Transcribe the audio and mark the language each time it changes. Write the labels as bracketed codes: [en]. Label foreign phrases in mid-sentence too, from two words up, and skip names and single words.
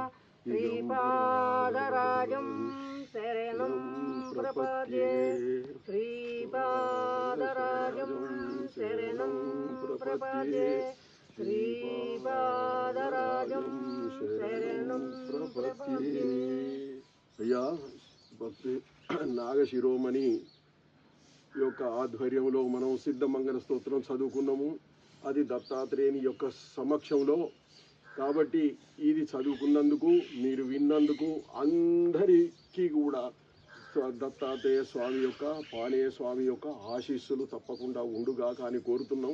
[sa] श्रीपादराजं शरणं प्रपद्ये श्रीपादराजं शरणं प्रपद्ये श्रीपादराजं शरणं प्रपद्ये। [te] అయ్యా భక్తి నాగశిరోమణి యొక్క ఆధ్వర్యంలో మనం సిద్ధమంగళ స్తోత్రం చదువుకున్నాము. అది దత్తాత్రేయుని యొక్క సమక్షంలో. కాబట్టి ఇది చదువుకున్నందుకు, మీరు విన్నందుకు అందరికీ కూడా దత్తాత్రేయ స్వామి యొక్క, పానీయ స్వామి యొక్క ఆశీస్సులు తప్పకుండా ఉండుగా కానీ కోరుతున్నాం.